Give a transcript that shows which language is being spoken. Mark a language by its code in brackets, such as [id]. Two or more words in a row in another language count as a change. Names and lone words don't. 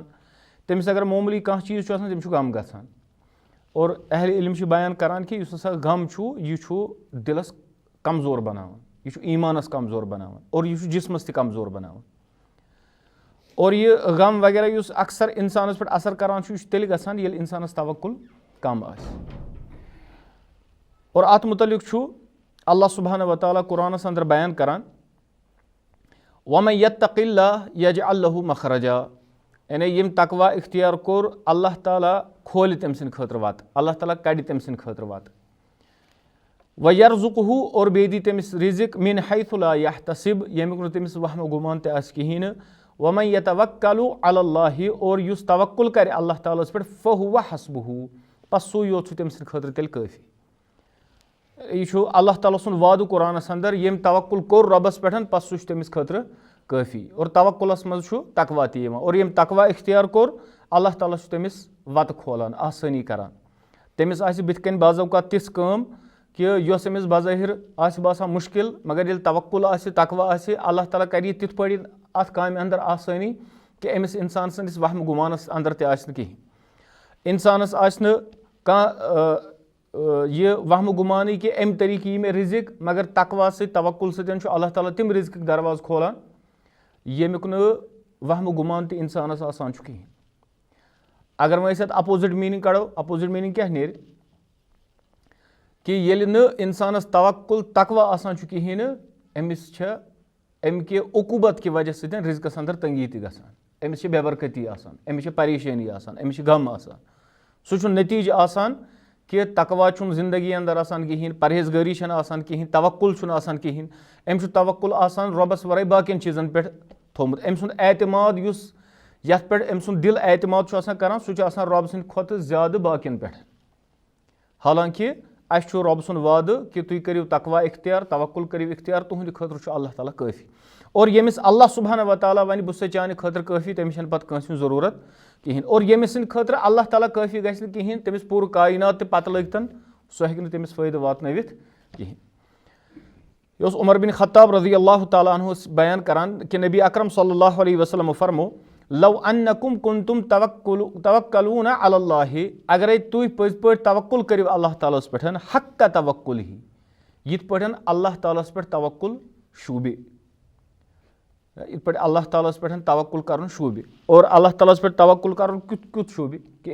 [ks] तमिस अगर मामूली कहाँ चीज छु आसान तम छु गम गसान। और अहल इल्म छु बयान करान कि युस हसा गम छु यह छु दिलस कमजोर बनावान, यह छु ईमानस कमजोर बनावान और यह छु जिस्मस ते कमजोर बनावान। और यह गम वगैरह युस अक्सर इंसानस पे असर करान छु तेल गसान येल इंसानस तवक्कुल कम आस। और अत मुतल्लिक छु अल्लाह [ar] سبحانه وتعالى [ks] कुरानस अंदर बयान करान [ar] ومن يتق الله يجعل له مخرجا. [ks] यानी यम तकवा इख्तियार कोर अल्लाह ताला खोल तम सिन खतर वत, अल्लाह ताला कड़ तम सिन खतर वत। [ar] ويرزقه [ks] और बे दी तमिस रिज़िक [ar] من حيث لا يحتسب [ks] यमिक नु तमिस वहम गुमान ते आस कहीं। [ar] ومن يتوكل على الله [ks] और युस तवक्कुल कर अल्लाह तालास पे [ar] فهو حسبه [ks] पस सु योत तम सिन खतर तेल काफी। यह अल्लाह ताला सुन वादु कुरानस अंदर यम तवक्कुल कोर रबस पेठन पस सु तमिस खतर काफी। और तवक्कुलस मज छु तकवा ते यिवान और यम तकवा इख्तियार कोर अल्लाह ताला छु तमिस वत खोलान आसानी करान। तमिस आसि बिथ कन बाज़ौकात तिस काम कि योस अमिस बाज़ाहिर आसि बासान मुश्किल मगर येल तवक्कुल आसि तकवा आसि अल्लाह ताला करि तिथ पड़ी अत काम अंदर आसानी कि अमिस इंसान सन्दिस वहम गुमानस अंदर ते आसि कहीं। इंसानस आसि न कहाँ यह वहम गुमानी कि अम तरीके यी मे रिज़िक मगर तकवा से तवक्कुल सतन छु अल्लाह ताला तिम रिज़िक दरवाज खोलान यमिक न वहम गुमान ते इंसानस आसान छु कहीं। अगर वह [en] opposite meaning [ks] कड़ो [en] opposite meaning [ks] क्या नेर कि येल न इंसानस तवक्कुल तकवा आसान छु कहीं अमिस छ अम के उकूबत की वजह से रिज़्क़स अंदर तंगी ते गसान, अमिस छ बेबरकती आसान, अमिस छ परेशानी आसान, अमिस छ गम आसान। सु छु नतीज आसान कि तकवा छुन जिंदगी अंदर आसान कहीं, परहेजगारी छन आसान कहीं, तवक्कुल छुन आसान कहीं। अम छु तवक्कुल आसान रबस वराई बाकियन चीजन पे थोमुत। अम सुन एतमाद युस यथ पे अम सुन दिल एतमाद छु आसान करान सु छु आसान रब सिंद खोत ज्यादा बाकियन पे। हालांकि अस छु रब सुन वाद कि तुम करियो तकवा इख्तियार तवक्कुल करियो इख्तियार तुहंद खतर छु अल्लाह ताला काफी। और यमिस अल्लाह [ar] سبحانه وتعالى [ks] वन बस चाने खतर काफी तमिस छन पत कंस जरूरत कहीं। और यमिस सिंद खतर अल्लाह ताला काफी गछ न कहीं तमिस पूर कायनात ते पत लगतन सो हेक न तमिस फायदा वातनवित कहीं। यह उमर बिन खत्ताब [ar] رضي الله تعالى عنه [ks] बयान करान कि नबी अकरम [ar] صلى الله عليه وسلم [ks] फरमो [ar] لو أنكم كنتم تتوكلون على الله [ks] अगर तुम पज पे तवक्कुल करियो अल्लाह तालास पेठन [ar] حق توكل [ks] ही यिथ पेठन अल्लाह तालास पे तवक्कुल शूबे یِتھ پٲٹھۍ اللہ تعالیٰ ہَس پٮ۪ٹھ توکُل کَرُن شوٗبہِ اور اللہ تعالیٰ ہَس پٮ۪ٹھ توکُل کَرُن کیُتھ شوٗبہِ کہِ